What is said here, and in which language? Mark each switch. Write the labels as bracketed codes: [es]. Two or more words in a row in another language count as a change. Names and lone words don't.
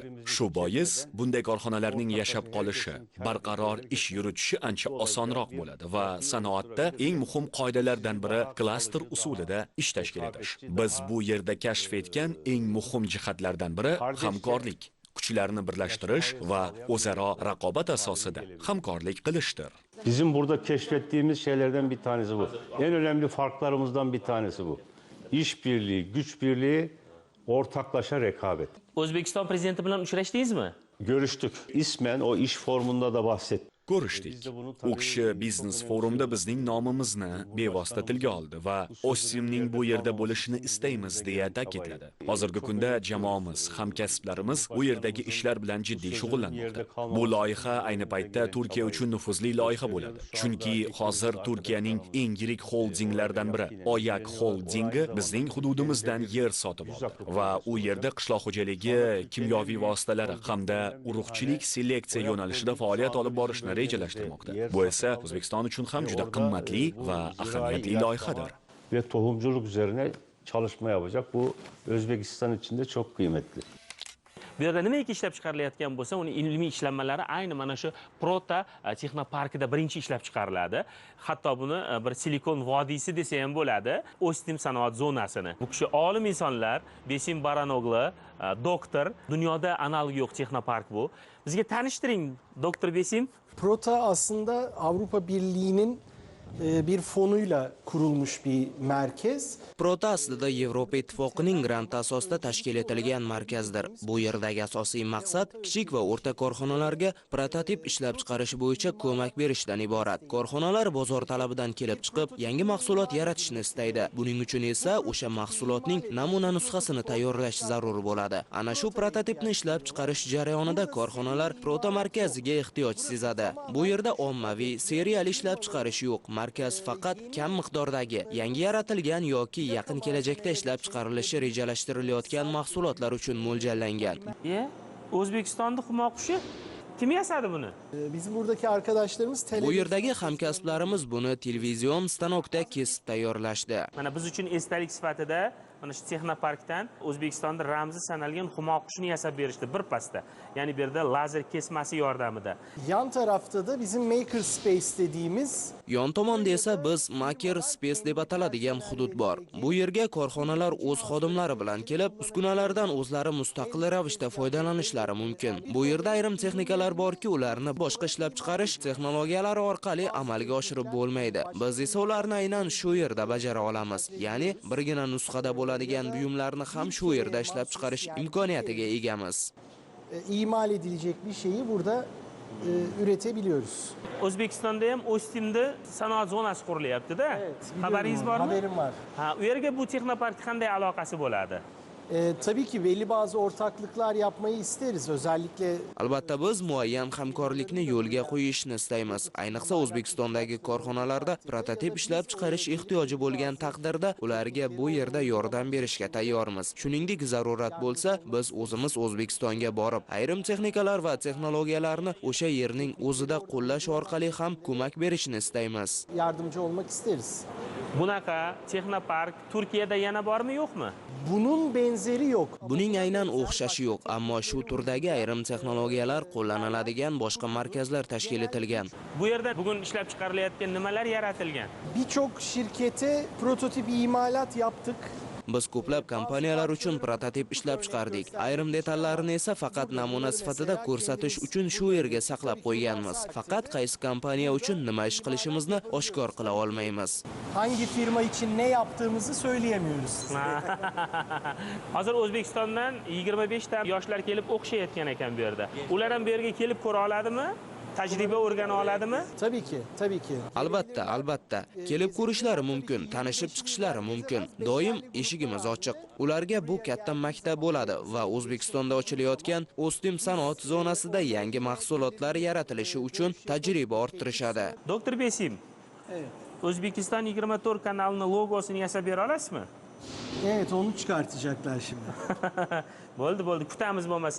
[uz] Shu bois bunday korxonalarning yashab qolishi, barqaror ish yuritishi ancha osonroq bo'ladi va sanoatda eng muhim qoidalardan biri klaster usulida ish tashkil etish. Biz bu yerda kashf etgan eng muhim jihatlardan biri hamkorlik, kuchlarni birlashtirish va o'zaro raqobat asosida hamkorlik qilishdir. [tr] Bizim burada keşfettiğimiz şeylerden bir tanesi bu. En önemli farklarımızdan bir tanesi bu. İşbirliği, güç birliği, ortaklaşa rekabet. [uz] O'zbekiston prezidenti bilan uchrashdingizmi? [tr] Görüştük. İsmen o iş formunda da bahsettim. [uz] Ko'rishdik. U kishi biznes forumda bizning nomimizni bevosita tilga oldi va Ostimning bu yerda bo'lishini istaymiz deya ta'kidladi. Hozirgi kunda jamoamiz, hamkasblarimiz bu yerdagi ishlar bilan jiddiy shug'ullanmoqda. Bu loyiha ayni paytda Turkiya uchun nufuzli loyiha bo'ladi. Chunki hozir Turkiyaning eng yirik holdinglardan biri, Oyak Holdingi bizning hududimizdan yer sotib oldi va u yerda qishloq xo'jaligi, kimyoviy vositalari hamda urug'chilik seleksiya yo'nalishida faoliyat olib borishni rejalashtirmoqda. Bu esa O'zbekiston uchun ham juda qimmatli va ahamiyatli loyihadir. [tr] Ve tohumculuk üzerine çalışma yapacak. Bu Özbekistan için de çok kıymetli. [uz] Bu yerda nimaiki ishlab chiqarilayotgan bo'lsa, uning ilmiy ishlanmalari ayni mana shu Prota texnoparkida birinchi ishlab chiqariladi. Hatto buni bir Silikon vodiysi desa ham bo'ladi, Ostim sanoat zonasini. Bu kishi olim insonlar, Besim Baranoglu, doktor, dunyoda analog yo'q texnopark bu. Bizga tanishtiring, doktor Besim. [tr] Prota aslında Avrupa Birliği'nin bir fonuyla kurulmuş bir merkez. [uz] Prota aslida Yevropa Ittifoqining granti asosida tashkil etilgan markazdir. Bu yerdagi asosiy maqsad kichik va o'rta korxonalarga prototip ishlab chiqarish bo'yicha ko'mak berishdan iborat. Korxonalar bozor talabidan kelib chiqib, yangi mahsulot yaratishni istaydi. Buning uchun esa o'sha mahsulotning namuna nusxasini tayyorlash zarur bo'ladi. Ana shu prototipni ishlab chiqarish jarayonida korxonalar Prota markaziga ehtiyoj sezadi. Bu yerda ommaviy seriyali ishlab chiqarish yo'q. Markaz faqat kam miqdordagi, yangi yaratilgan yoki yaqin kelajakda ishlab chiqarilishi rejalashtirilayotgan mahsulotlar uchun mo'ljallangan. O'zbekistonda xumo qushi kim yasadi buni? [tr] Bizim buradaki arkadaşlarımız [uz] Bu yerdagi hamkasblarimiz buni televizion stanokda kesib tayyorlashdi. Mana biz uchun esdalik sifatida mana shu texnoparkdan O'zbekistonda ramzi sanalgan xumo qushini yasab berishdi bir pasda. Ya'ni bu yerda lazer kesmasi yordamida. [tr] Yan tarafta da bizim Maker Space dediğimiz [uz] Yon tomonda esa biz Maker Space deb ataladigan hudud bor. Bu yerga korxonalar o'z xodimlari bilan kelib, uskunalardan o'zlari mustaqil ravishda foydalanishlari mumkin. Bu yerda ayrim texnikalar borki, ularni boshqa ishlab chiqarish texnologiyalari orqali amalga oshirib bo'lmaydi. Biz esa ularni aynan shu yerda bajara olamiz. Ya'ni birgina nusxada bo'ladigan buyumlarni ham shu yerda ishlab chiqarish imkoniyatiga egamiz. [tr] İmal edilecek bir şeyi burada üretebiliyoruz. [uz] O'zbekistonda ham Ostimda sanoat zonasi qurilyapti-da. Xabaringiz bormi? [tr] Haberim var. [uz] Ha, u yerga bu texnopark qanday aloqasi bo'ladi? [tr] Tabii ki belli bazı ortaklıklar yapmayı isteriz. Özellikle [uz] Albatta biz muayyan hamkorlikni yo'lga qo'yishni istaymiz. Ayniqsa O'zbekistondagi korxonalarda prototip ishlab chiqarish ehtiyoji bo'lgan taqdirda ularga bu yerda yordam berishga tayyormiz. Shuningdek, zarurat bo'lsa, biz o'zimiz O'zbekistonga borib, ayrim texnikalar va texnologiyalarni o'sha yerning o'zida qo'llash orqali ham ko'mak berishni istaymiz. [tr] Yardımcı olmak isteriz. [uz] Bunaqa texnopark Turkiyada yana bormi, yo'qmi? [tr] Bunun benzeri yok. [uz] Buning aynan o'xshashi yo'q, ammo shu turdagi ayrim texnologiyalar qo'llaniladigan boshqa markazlar tashkil etilgan. Bu yerda bugun ishlab chiqarilayotgan nimalar yaratilgan? [tr] Birçok şirkete prototip imalat yaptık. [uz] Biz ko'plab kompaniyalar uchun prototip ishlab chiqardik. Ayrim detallarni esa faqat namuna sifatida ko'rsatish uchun shu yerga saqlab qo'yganmiz. Faqat qaysi kompaniya uchun nima ish qilishimizni oshkor qila olmaymiz. [tr] Hangi firma için ne yaptığımızı söyleyemiyoruz. [uz] Hozir O'zbekistondan 25 ta yoshlar kelib o'qishayotgan ekan bu yerda. Ular ham bu yerga kelib ko'ra oladimi? Tajriba o'rgana oladimi? [tr] Tabii ki, tabii ki. [uz] Albatta, albatta. Kelib ko'rishlari mumkin, tanishib chiqishlari mumkin. Doim eshigimiz ochiq. Ularga bu katta maktab bo'ladi va O'zbekistonda ochilayotgan Ostim sanoat zonasida yangi mahsulotlar yaratilishi uchun tajriba orttirishadi. Doktor Besim. [tr] Evet. [uz] O'zbekiston 24 kanalini logosini yasab bera olasizmi? [tr] Evet, onu çıkartacaklar şimdi. [uz] Bo'ldi, kutamiz bo'lmasa.